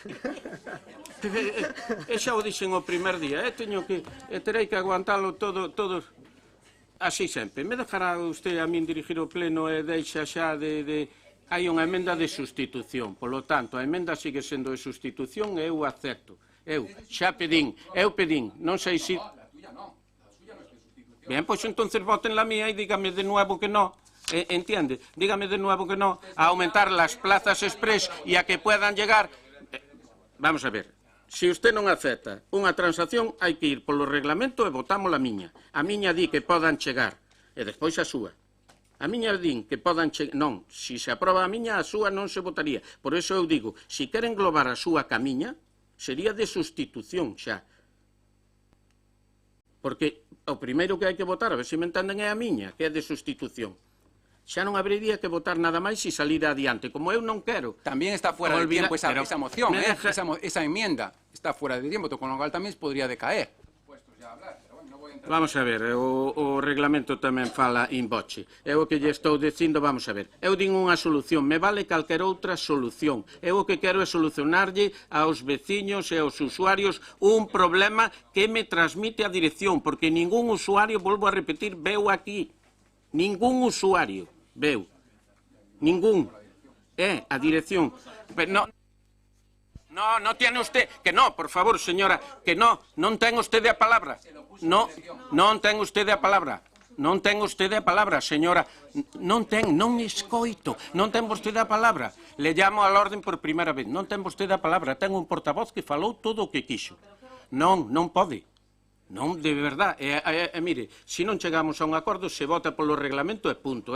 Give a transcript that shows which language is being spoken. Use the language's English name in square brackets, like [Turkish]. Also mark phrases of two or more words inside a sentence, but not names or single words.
[Galician] Xa o dixen o primer día, terei que aguantalo todo así sempre. [Spanish] Me dejará usted [Galician] a min dirigir o pleno e deixa xa de... Hai unha emenda de sustitución, polo tanto, a emenda sigue sendo de sustitución e eu acepto. Eu pedín, non sei se... Ben, [Spanish] pois entonces voten la mía e dígame de nuevo que no. ¿Entiende? Dígame de nuevo que no a aumentar las plazas express y a que puedan llegar... Vamos a ver. [Galician] Se usted non acepta unha transacción, hai que ir polo reglamento e votamos a miña. A miña di que podan chegar, e despois a súa. A miña din que podan chegar... Non, se se aproba a miña, a súa non se votaría. Por eso eu digo, se queren englobar a súa ca miña, sería de sustitución xa. Porque o primeiro que hai que votar, a ver se me entenden, é a miña, que é de sustitución. Xa non habería que votar nada máis e salir adiante. Como eu non quero... [Spanish] También está fuera de tiempo esa moción, esa enmienda. Está fuera de tiempo, con lo cual tamén podría decaer. [Galician] Vamos a ver, o reglamento tamén fala in voce. É o que lle estou dicindo, vamos a ver. Eu din unha solución, me vale calquer outra solución. Eu o que quero é solucionarlle aos veciños e aos usuarios un problema que me transmite a dirección, porque ningún usuario, volvo a repetir, veu aquí. Ningún usuario veu. Ningún. É a dirección. [Spanish] Pero no tiene usted... Que no, por favor, señora, que no [Galician] ten usted a palabra. Non ten usted a palabra. Non ten usted a palabra, señora. Non escoito. Non ten vostede a palabra. [Spanish] Le llamo al orden [Galician] por primeira vez. Non ten vostede a palabra. Ten un portavoz que falou todo o que quixo. Non pode. Non, de verdad, mire, se non chegamos a un acordo, se vota polo reglamento e punto.